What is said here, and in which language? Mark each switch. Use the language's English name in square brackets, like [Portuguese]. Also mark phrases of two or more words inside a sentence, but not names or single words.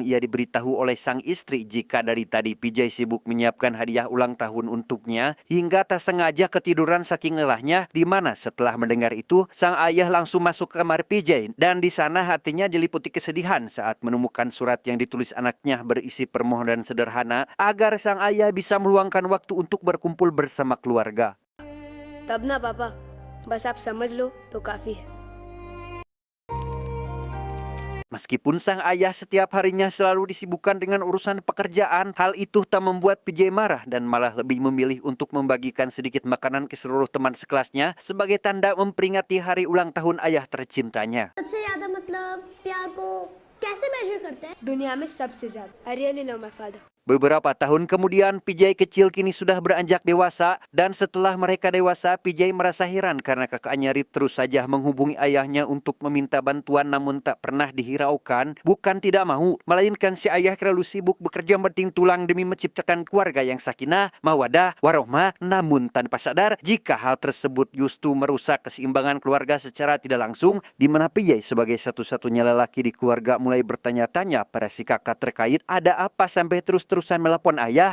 [Indonesian] ia diberitahu oleh sang istri jika dari tadi PJ sibuk menyiapkan hadiah ulang tahun untuknya, hingga tak sengaja ketiduran saking lelahnya, di mana setelah mendengar itu, sang ayah langsung masuk ke kamar PJ, dan di sana hatinya diliputi kesedihan saat menemukan surat yang ditulis anaknya berisi permohonan sederhana agar sang ayah bisa meluangkan waktu untuk berkumpul bersama keluarga. [Hindi] तब ना पापा, बस आप समझ लो तो काफी है. [Indonesian] Meskipun sang ayah setiap harinya selalu disibukkan dengan urusan pekerjaan, hal itu tak membuat PJ marah dan malah lebih memilih untuk membagikan sedikit makanan ke seluruh teman sekelasnya sebagai tanda memperingati hari ulang tahun ayah tercintanya. [Hindi] सबसे ज्यादा मतलब प्यार को कैसे मेजर करते हैं? दुनिया में सबसे ज्यादा. [English] I really love my father. [Indonesian] Beberapa tahun kemudian, PJ kecil kini sudah beranjak dewasa, dan setelah mereka dewasa, PJ merasa heran karena kakaknya Reed terus saja menghubungi ayahnya untuk meminta bantuan namun tak pernah dihiraukan. Bukan tidak mau, melainkan si ayah terlalu sibuk bekerja banting tulang demi menciptakan keluarga yang [Arabic] سكينة، مودة، رحمة, [Indonesian] namun tanpa sadar jika hal tersebut justru merusak keseimbangan keluarga secara tidak langsung, di mana PJ sebagai satu-satunya lelaki di keluarga mulai bertanya-tanya pada si kakak terkait ada apa sampai terus-terusan melapor ayah.